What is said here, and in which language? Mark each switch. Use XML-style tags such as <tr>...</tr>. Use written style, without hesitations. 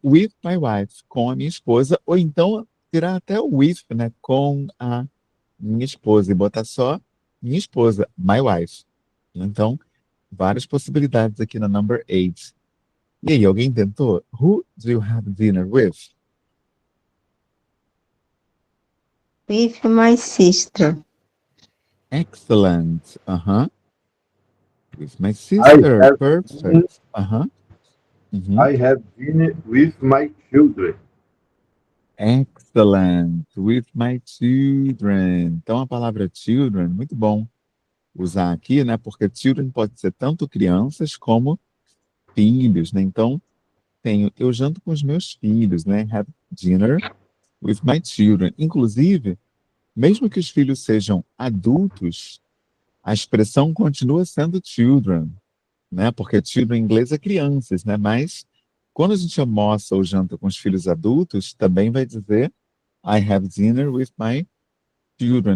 <en>With my wife,</en> <pt>com a minha esposa. Ou então tirar até o with, né? Com a minha esposa. E botar só minha esposa,</pt> <en>my wife.</en> <pt>Então, várias possibilidades aqui na</pt> <en>number 8.</en> <pt>E aí, alguém tentou?</pt> <en>Who do you have dinner with? With my sister. Excellent. With my I sister. have dinner, Perfect. Uhum. I have dinner with my children. Excellent. With my children.</en> <pt>Então, a palavra children, muito bom usar aqui, né? Porque children pode ser tanto crianças como filhos, né? Então, eu janto com os meus filhos, né?</pt> <en>Have dinner with my children.</en> <pt>Inclusive, mesmo que os filhos sejam adultos, a expressão continua sendo children, né? Porque children em inglês é crianças, né? Mas quando a gente almoça ou janta com os filhos adultos, também vai dizer</pt> <en>I have dinner with my children.</en>